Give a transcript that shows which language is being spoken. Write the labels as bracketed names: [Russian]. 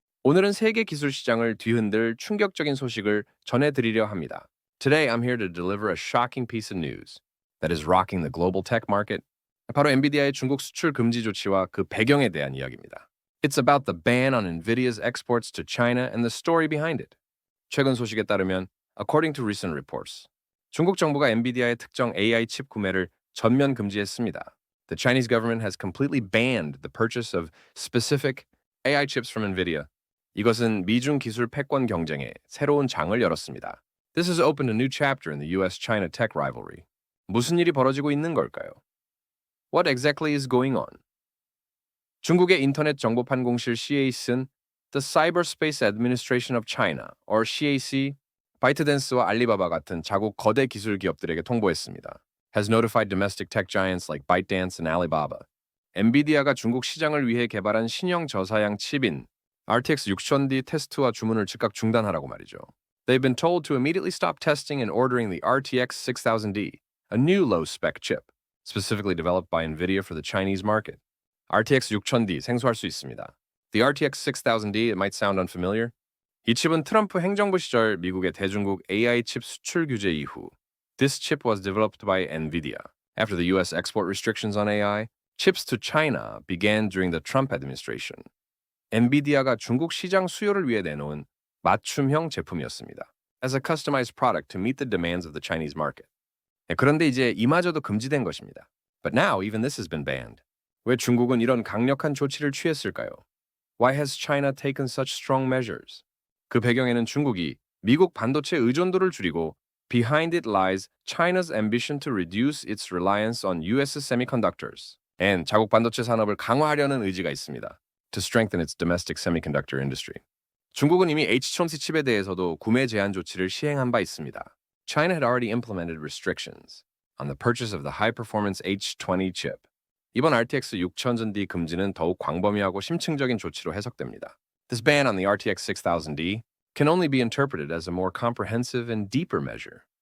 [Korean] 오늘은 세계 기술 시장을 뒤흔들 충격적인 소식을 전해드리려 합니다. [English] Today I'm here to deliver a shocking piece of news that is rocking the global tech market. [Korean] 바로 엔비디아의 중국 수출 금지 조치와 그 배경에 대한 이야기입니다. [English] It's about the ban on NVIDIA's exports to China and the story behind it. [Korean] 최근 소식에 따르면 [English] according to recent reports, [Korean] 중국 정부가 엔비디아의 특정 AI 칩 구매를 전면 금지했습니다. [English] The Chinese government has completely banned the purchase of specific AI chips from NVIDIA. [Korean] 이것은 미중 기술 패권 경쟁에 새로운 장을 열었습니다. [English] This has opened a new chapter in the US-China tech rivalry. [Korean] 무슨 일이 벌어지고 있는 걸까요? [English] What exactly is going on? [Korean] 중국의 인터넷 정보판 공실 CAC는 [English] The Cyberspace Administration of China, or CAC, [Korean] 바이트댄스와 알리바바 같은 자국 거대 기술 기업들에게 통보했습니다. [English] Has notified domestic tech giants like ByteDance and Alibaba. [Korean] 엔비디아가 중국 시장을 위해 개발한 신형 저사양 칩인 RTX 6000D 테스트와 주문을 즉각 중단하라고 말이죠. [English] They've been told to immediately stop testing and ordering the RTX 6000D, a new low-spec chip, specifically developed by NVIDIA for the Chinese market. [Korean] RTX 6000D 생소할 수 있습니다. [English] The RTX 6000D, it might sound unfamiliar. [Korean] 이 칩은 트럼프 행정부 시절 미국의 대중국 AI 칩 수출 규제 이후 [English] This chip was developed by NVIDIA. After the US export restrictions on AI, chips to China began during the Trump administration. [Korean] 엔비디아가 중국 시장 수요를 위해 내놓은 맞춤형 제품이었습니다. [English] As a customized product to meet the demands of the Chinese market. [Korean] 그런데 이제 이마저도 금지된 것입니다. [English] But now even this has been banned. [Korean] 왜 중국은 이런 강력한 조치를 취했을까요? [English] Why has China taken such strong measures? [Korean] 그 배경에는 중국이 미국 반도체 의존도를 줄이고 [English] Behind it lies China's ambition to reduce its reliance on US semiconductors and [Korean] 자국 반도체 산업을 강화하려는 의지가 있습니다. [English] To strengthen its domestic semiconductor industry. [Korean] 중국은 이미 H20 칩에 대해서도 구매 제한 조치를 시행한 바 있습니다. [English] China had already implemented restrictions on the purchase of the high-performance H20 chip. [Korean] 이번 RTX 6000D 금지는 더욱 광범위하고 심층적인 조치로 해석됩니다. [English] This ban on the RTX 6000D can only be interpreted as a more comprehensive and deeper measure.